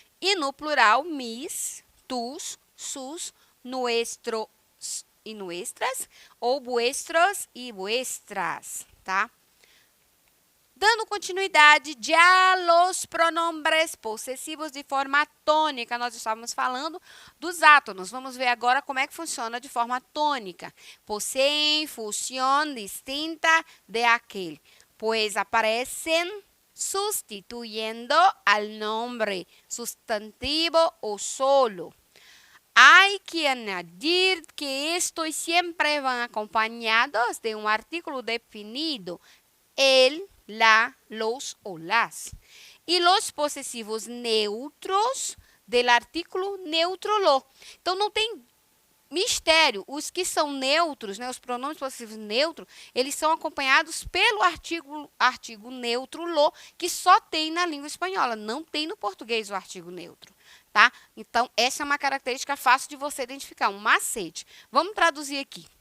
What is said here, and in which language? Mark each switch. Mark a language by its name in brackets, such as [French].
[Portuguese] E no plural, mis, tus, sus, nuestros e nuestras, ou vuestros e vuestras, tá? Dando continuidade, já los pronombres possessivos de forma tônica. Nós estávamos falando dos átonos. Vamos ver agora como é que funciona de forma tônica. [Spanish] Poseen función distinta de aquel, pues aparecen sustituyendo al nombre, sustantivo o solo. Hay que añadir que estos siempre van acompañados de un artículo definido, el, la, los o las. E los possessivos neutros del artículo neutro lo. [Portuguese] Então, não tem mistério. Os que são neutros, né, os pronomes possessivos neutros, eles são acompanhados pelo artigo neutro lo, que só tem na língua espanhola. Não tem no português o artigo neutro. Tá? Então, essa é uma característica fácil de você identificar, um macete. Vamos traduzir aqui.